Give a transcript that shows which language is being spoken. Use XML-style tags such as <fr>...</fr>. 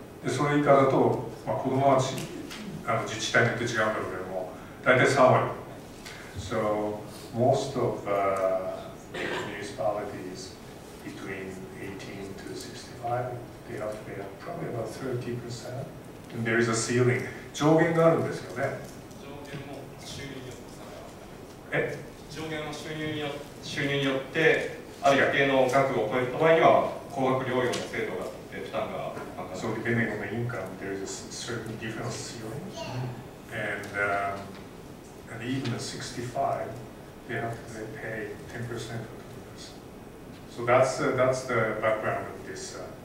<ja>でそれ以下だと、子供は自治体によって違うんだろうけども、大体3割。</ja> <en>So most of municipalities between 18 to 65, they have to pay probably about 30%. And there is a ceiling.</en> <ja>上限があるんですよね。上限は収入によってある一定の額を超えた場合には高額療養の制度があって負担が。</ja> <en>So depending on the income, there is a certain difference ceiling, and even at 65, they have to pay 10% of the. So that's the background of this.</en>